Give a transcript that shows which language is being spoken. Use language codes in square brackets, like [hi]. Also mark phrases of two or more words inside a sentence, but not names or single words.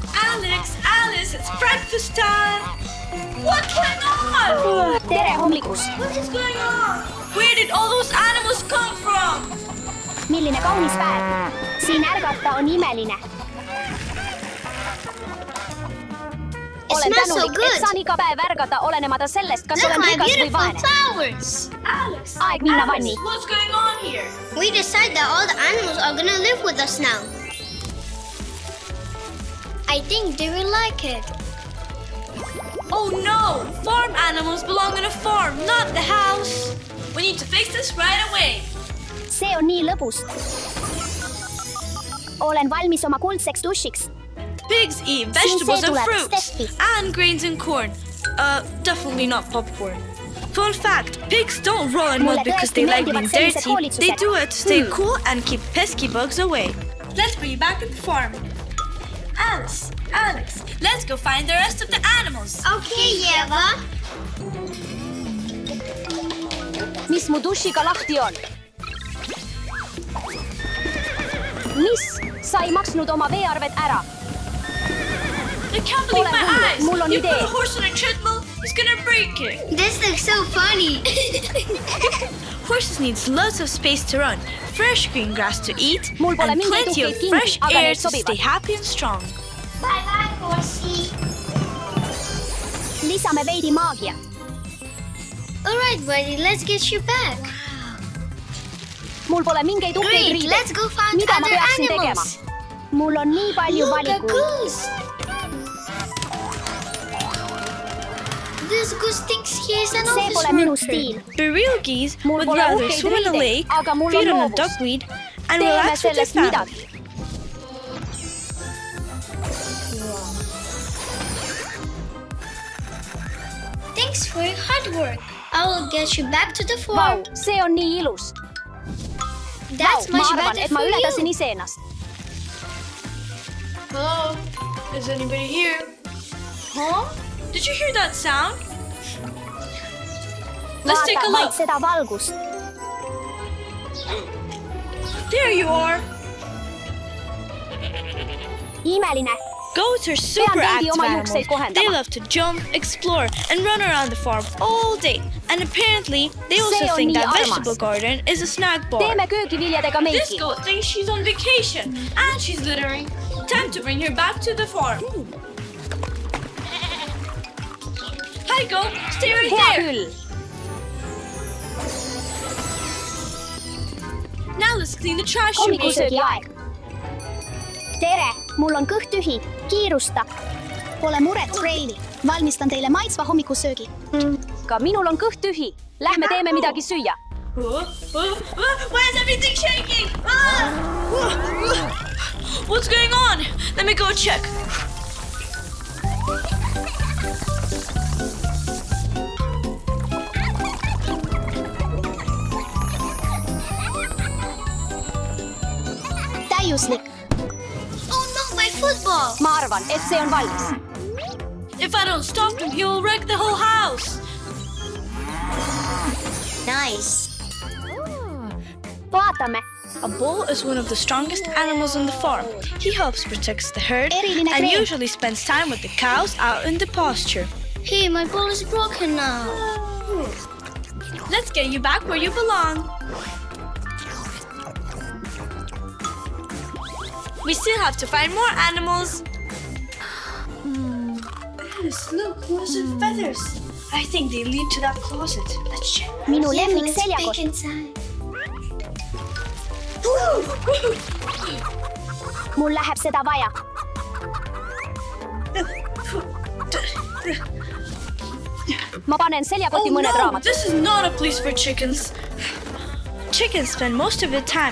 [en] Alice, it's breakfast time! What's going on? [et] Tere hommikust! [en] What is going on? Where did all those animals come from? [et] Milline kaunis päev! Siin ärgata on imeline. Olen tänulik, et saan iga päev ärgata olenemata sellest, kas olen rikas või vaene. Alex, Aeg minna vanni. [en] What's going on here? We decided that all the animals are gonna live with us now. I think they will like it. Oh no! Farm animals belong in a farm, not the house. We need to fix this right away. [et] See on nii lõbus. Olen valmis oma kuldseks dušiks. [en] Pigs eat vegetables and fruits Steffi. and grains and corn. Definitely not popcorn. Fun fact, pigs don't roll in mud because they like being dirty. They do it to stay cool and keep pesky bugs away. Let's bring you back to the farm. Alex, let's go find the rest of the animals. Okay, Eva. [et] Mis mu dušiga lahti on? Mis? Sa ei maksnud oma veearvet ära. [en] I can't believe my eyes. [et] Mul on [en] You put [et] idee. [en] a horse on a treadmill, it's gonna break it. This looks so funny. Horses needs lots of space to run, fresh green grass to eat, [et] Mul pole [en] and [et] mingeid [en] plenty of [et] uhkeid [en] fresh [et] kingi, aga [en] air [et] need [en] to stay [et] sobivad. [en] happy and strong. Bye-bye, horsey. [et] Lisame veidi maagiat. [en] All right, buddy, let's get you back. [et] Mul pole mingeid uhkeid [en] Great, [et] riideid. [en] let's go find [et] Mida ma [en] other [et] peaksin tegema? [en] animals. [et] Mul on nii palju [en] Look, a [et] valikuid. [en] goose. This goose thinks he is an [et] See [en] office [et] pole minu [en] worker. [et] stiil. [en] Bereal geese [et] Mul [en] would [et] pole [en] rather [et] uhkeid [en] swim in a [et] riideid, [en] lake, [et] aga mul [en] feed [et] on [en] on a [et] loovus. [en] duckweed, and [et] Teeme [en] relax with their [et] sellest [en] family. [et] midagi. [en] Thanks for your hard work. I will get you back to the [et] Vau, [en] farm. [et] see on nii ilus. [en] That's [et] Ma [en] much [et] arvan, [en] better [et] et ma [en] for [et] ületasin [en] you. [et] iseennast. [en] Hello? Is anybody here? Huh? Did you hear that sound? Let's take a [et] Vaata vaid [en] look. [et] seda valgust. [en] There you are. [et] Imeline. [en] Goats are super [et] veidi [en] active [et] oma [en] animals. [et] juukseid kohendama. [en] They love to jump, explore, and run around the farm all day. And apparently, they also [et] See on [en] think [et] nii [en] that [et] armas. [en] vegetable garden is a snack bar. [et] Teeme köögiviljadega [en] This [et] meiki. [en] goat thinks she's on vacation and she's littering. Time to bring her back to the farm. Hi, goat. Stay right [et] Hea [en] there. [et] küll. [en] Now let's clean the trash you made. [et] Hommikusöögi aeg. Tere, mul on kõht tühi. Kiirusta. Pole muret, Reili. Valmistan teile maitsva hommikusöögi. Ka minul on kõht tühi. Lähme teeme midagi süüa. [en] Why is everything shaking? What's going on? Let me go check. [et] Täiuslik. [en] Oh no, my football. [et] Ma arvan, et see on valmis. [en] If I don't stop him, he will wreck the whole house. Nice. [et] Vaatame. [en] A bull is one of the strongest animals on the farm. He helps protect the herd [et] Eriline [en] and [et] kreem. [en] usually spends time with the cows out in the pasture. Hey, my ball is broken now. Let's get you back where you belong. We still have to find more animals. Alice, look, who's in feathers? I think they lead to that closet. Let's check. [et] Minu [en] Yeah, [et] lemmik [en] let's peek [et] seljakott. [en] inside. [et] Mul läheb seda vaja. Ma panen seljakoti [en] Oh [et] mõned [en] no, [et] raamatud. [en] this is not a place for chickens. Chickens spend most of their time